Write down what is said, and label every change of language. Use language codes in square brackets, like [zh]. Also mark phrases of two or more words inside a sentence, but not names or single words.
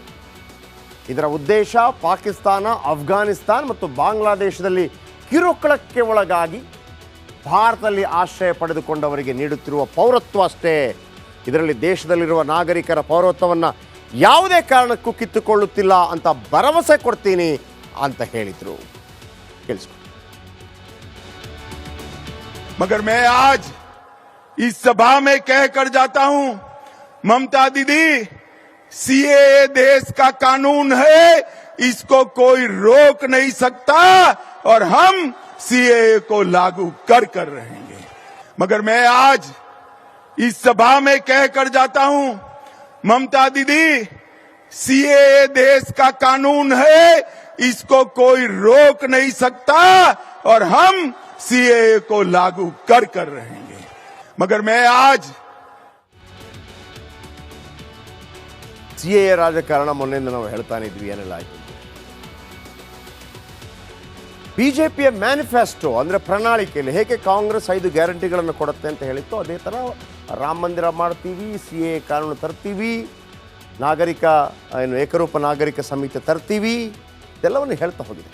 [kn] ಇದರ ಉದ್ದೇಶ ಪಾಕಿಸ್ತಾನ, ಅಫ್ಘಾನಿಸ್ತಾನ ಮತ್ತು ಬಾಂಗ್ಲಾದೇಶದಲ್ಲಿ ಕಿರುಕುಳಕ್ಕೆ ಒಳಗಾಗಿ ಭಾರತದಲ್ಲಿ ಆಶ್ರಯ ಪಡೆದುಕೊಂಡವರಿಗೆ ನೀಡುತ್ತಿರುವ ಪೌರತ್ವ ಅಷ್ಟೇ. ಇದರಲ್ಲಿ ದೇಶದಲ್ಲಿರುವ ನಾಗರಿಕರ ಪೌರತ್ವವನ್ನು ಯಾವುದೇ ಕಾರಣಕ್ಕೂ ಕಿತ್ತುಕೊಳ್ಳುತ್ತಿಲ್ಲ ಅಂತ ಭರವಸೆ ಕೊಡ್ತೀನಿ ಅಂತ ಹೇಳಿದರು. ಕೇಳಿಸ್ಕೊ. [hi] मगर मैं आज इस सभा में कहकर जाता हूं, ममता दीदी, CAA देश का कानून है, इसको कोई रोक नहीं सकता और हम CAA को लागू कर रहेंगे. मगर मैं आज इस सभा में कहकर जाता हूं, ममता दीदी, CAA देश का कानून है, इसको कोई रोक नहीं सकता और हम CAA को लागू कर रहेंगे. मगर मैं आज [kn] CAA ರಾಜಕಾರಣ ಮೊನ್ನೆಯಿಂದ ನಾವು ಹೇಳ್ತಾನೆ ಇದ್ವಿ, ಏನೆಲ್ಲ ಆಯ್ತು. ಬಿಜೆಪಿಯ ಮ್ಯಾನಿಫೆಸ್ಟೋ ಅಂದರೆ ಪ್ರಣಾಳಿಕೆಯಲ್ಲಿ ಹೇಗೆ ಕಾಂಗ್ರೆಸ್ 5 ಗ್ಯಾರಂಟಿಗಳನ್ನು ಕೊಡುತ್ತೆ ಅಂತ ಹೇಳಿತ್ತು, ಅದೇ ಥರ ರಾಮ ಮಂದಿರ ಮಾಡ್ತೀವಿ, CAA ಕಾನೂನು ತರ್ತೀವಿ, ಏಕರೂಪ ನಾಗರಿಕ ಸಂಹಿತೆ ತರ್ತೀವಿ, ಇದೆಲ್ಲವನ್ನು ಹೇಳ್ತಾ ಹೋಗಿದೆ.